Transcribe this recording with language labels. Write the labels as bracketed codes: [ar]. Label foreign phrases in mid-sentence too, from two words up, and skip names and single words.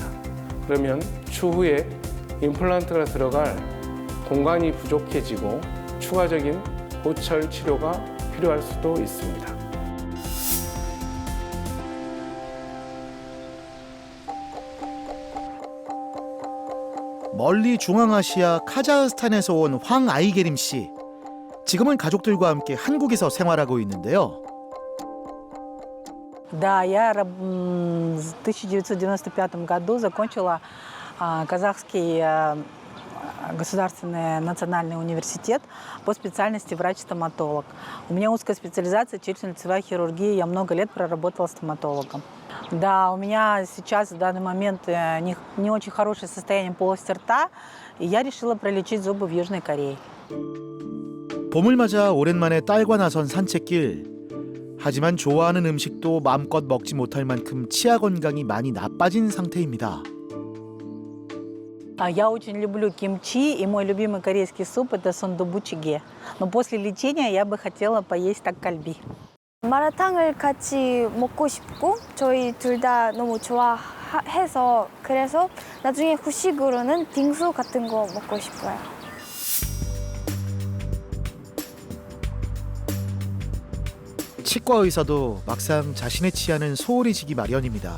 [ko] 그러면 추후에 임플란트가 들어갈 공간이 부족해지고 추가적인 보철 치료가 필요할 수도 있습니다. 멀리 중앙아시아 카자흐스탄에서 온 황아이게림 씨. 지금은 가족들과 함께 한국에서 생활하고 있는데요. [ru] Да, я в 1995 году закончила Казахский государственный национальный университет по специальности врач-стоматолог. У меня узкая специализация челюстно-лицевая хирургия. Я много лет проработала стоматологом. Да, у меня сейчас в данный момент не очень хорошее состояние полости рта, и я решила пролечить зубы в Южной Корее. [ko] 봄을 맞아 오랜만에 딸과 나선 산책길. 하지만 좋아하는 음식도 마음껏 먹지 못할 만큼 치아 건강이 많이 나빠진 상태입니다. [ru] Я очень люблю кимчи, и мой любимый корейский суп – это сундубу-чиге. Но после лечения я бы хотела поесть таккальби. [ko] 마라탕을 같이 먹고 싶고 저희 둘 다 너무 좋아해서 그래서 나중에 후식으로는 빙수 같은 거 먹고 싶어요. 치과 의사도 막상 자신의 치아는 소홀히 지기 마련입니다.